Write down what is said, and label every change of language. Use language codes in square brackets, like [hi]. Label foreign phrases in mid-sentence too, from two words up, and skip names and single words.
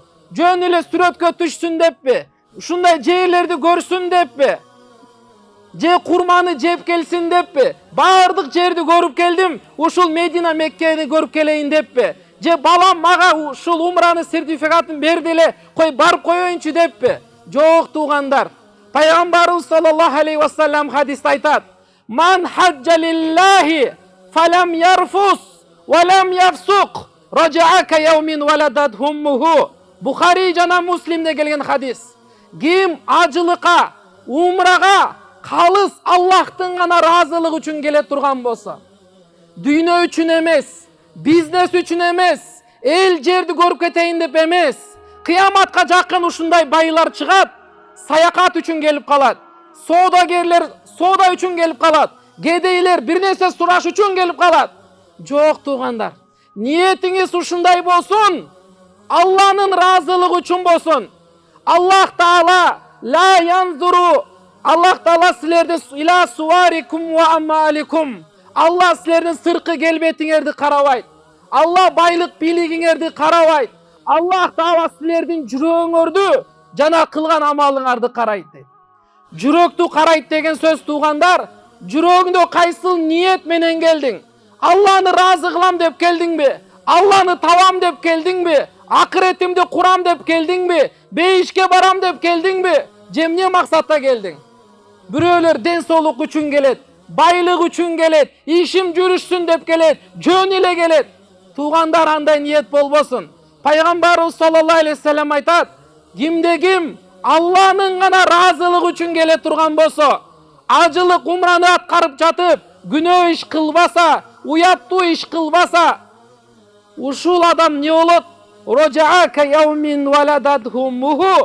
[ky] Жөн эле сүрөткө түшсүн деппи? Ушундай жерлерди көрсүн деппи? Же курманы жеп келсин деппи? Бардык жерди көрүп келдим, ушул Медина Меккени көрүп келейин деппи? Же балам мага ушул умранын сертификатын берди эле, кой барып коеюнчу деппи? Жок туугандар. Пайгамбарыбыз [ar] صلى الله عليه وسلم [ky] хадисте айтат: [ar] "من حج لله فلم يرفث ولم يفسق رجع كيوم ولدته أمه". [ky] Бухари жана Муслимде келген хадис. Ким ажылыкка, умрага калыс Аллахтын гана ыраазылыгы үчүн келе турган болсо, дүйнө үчүн эмес, бизнес үчүн эмес, эл жерди көрүп кетейин деп эмес, кыяматка жакын ушундай байлар чыгат, саякат үчүн келип калат, соодагерлер соода үчүн келип калат, кедейлер бир нерсе сураш үчүн келип калат. Жок туугандар, ниетиңиз ушундай болсун, Алланын ыраазылыгы үчүн болсун. [ar] الله تعالى لا ينظر، الله تعالى силерди إلى صوركم وأعمالكم. [ky] Алла силердин сыркы келбетиңерди карабайт. Алла байлык бийлигиңерди карабайт. Аллах Таала силердин жүрөгүңөрдү жана кылган амалыңарды карайт дейт. Жүрөктү карайт деген сөз туугандар, жүрөгүңдө кайсыл ниет менен келдиң? Алланы ыраазы кылам деп келдиңби? Алланы табам деп келдиңби? Акыретимди курам деп келдиңби? Бейишке барам деп келдиңби? Же эмне максатта келдиң? Бирөөлөр ден соолук үчүн келет, байлык үчүн келет, ишим жүрүшсүн деп келет, жөн эле келет. Туугандар, андай ниет болбосун. Пайгамбарыбыз [ar] صلى الله عليه وسلم [ky] айтат: "Кимде ким Алланын гана ыраазылыгы үчүн келе турган болсо, ажылык умраны аткарып жатып, күнөө иш кылбаса, уяттуу иш кылбаса, ушул адам не болот? [ar] رجع كيوم ولدته أمه".